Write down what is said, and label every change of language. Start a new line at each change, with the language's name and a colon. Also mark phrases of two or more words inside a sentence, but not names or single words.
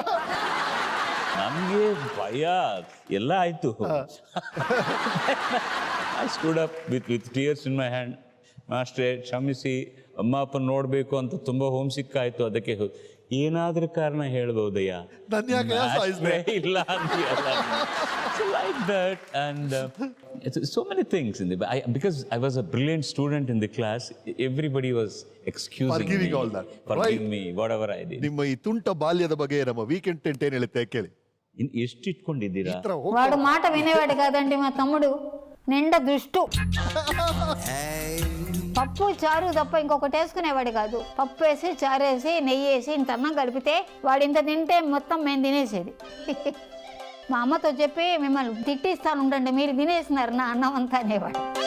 Kannada: ನಮಗೆ ಭಯ ಎಲ್ಲ ಆಯ್ತು.
English: I stood up with tears in my hand.
Kannada: ಮಾಸ್ಟ್ರೇ ಕ್ಷಮಿಸಿ, ಅಮ್ಮ ಅಪ್ಪನ ನೋಡಬೇಕು ಅಂತ ತುಂಬ
English: home sick
Kannada: ಆಯ್ತು. ಅದಕ್ಕೆ ಏನಾದ್ರೂ ಕಾರಣ ಹೇಳ್ಬೋದಯ್ಯ, ಇಲ್ಲ
English: like that. And so many things in the because I was a brilliant student in the class, everybody was excusing Forgiving me, all that. forgiving me whatever I did.
Kannada: ನಿಮ್ಮ ಈ ತುಂಟ ಬಾಲ್ಯದ ಬಗ್ಗೆ ನಮ್ಮ
English: weekend tent
Kannada: ಏನ್ ಹೇಳುತ್ತೆ ಕೇಳಿ. ಎಷ್ಟು ಇಟ್ಕೊಂಡಿದ್ದೀರಾ?
Telugu: వాడు మాట వినేవాడు కాదండి మా తమ్ముడు, నిండా దుష్టు. పప్పు చారు తప్ప ఇంకొకటి వేసుకునేవాడు కాదు. పప్పు వేసి చారు వేసి నెయ్యి వేసి ఇంత అన్నం కలిపితే వాడు ఇంత తింటే మొత్తం మేము తినేసేది. మా అమ్మతో చెప్పి మిమ్మల్ని తిట్టిస్తాను ఉండండి, మీరు తినేస్తున్నారు నా అన్నం అంతా అనేవాడు.